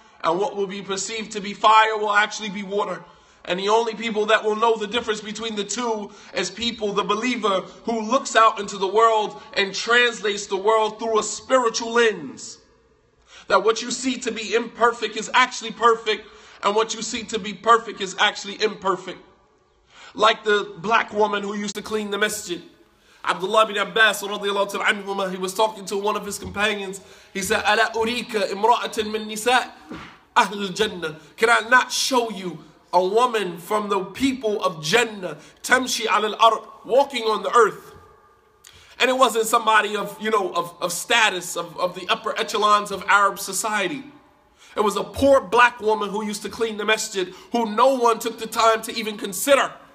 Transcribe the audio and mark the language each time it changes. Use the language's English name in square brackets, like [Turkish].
[English] And what will be perceived to be fire will actually be water. And the only people that will know the difference between the two is people, the believer, who looks out into the world and translates the world through a spiritual lens. That what you see to be imperfect is actually perfect, and what you see to be perfect is actually imperfect. Like the black woman who used to clean the masjid. Abdullah bin Abbas, he was talking to one of his companions. He said, [Arabic] أَلَا أُرِيكَ إِمْرَأَةً مِّن نِسَاءِ أَهْلِ الْجَنَّةِ. [English] Can I not show you a woman from the people of Jannah, [Arabic] تَمْشِي عَلَى الْأَرْضِ, [English] walking on the earth? And it wasn't somebody of status, of the upper echelons of Arab society. It was a poor black woman who used to clean the masjid, who no one took the time to even consider.